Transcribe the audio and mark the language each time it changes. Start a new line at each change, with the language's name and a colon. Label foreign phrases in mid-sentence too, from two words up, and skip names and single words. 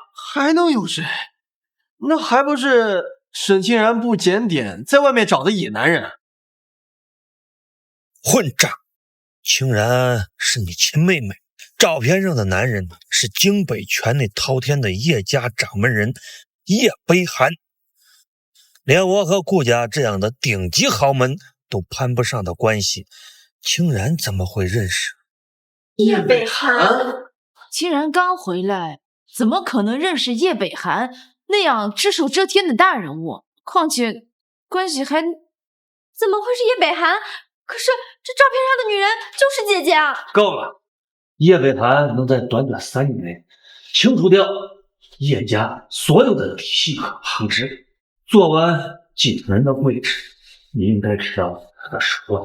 Chinese: 還能有誰？那還不是沈清然不檢點，在外面找的野男人。混賬！清然是你親妹妹，照片上的男人是京北权力滔天的葉家掌門人葉北寒，連我和顧家這樣的頂級豪門都攀不上的關係，清然怎麼會認識？葉北寒，清然剛回來，怎麼可能認識葉北寒那樣只手遮天的大人物？況且關係還…… 怎麼會是葉北寒？可是這照片上的女人就是姐姐啊！夠了！葉北寒能在短短3年內清除掉葉家所有的稀可旁支，坐穩繼承人的位置，你應該知道他的手段。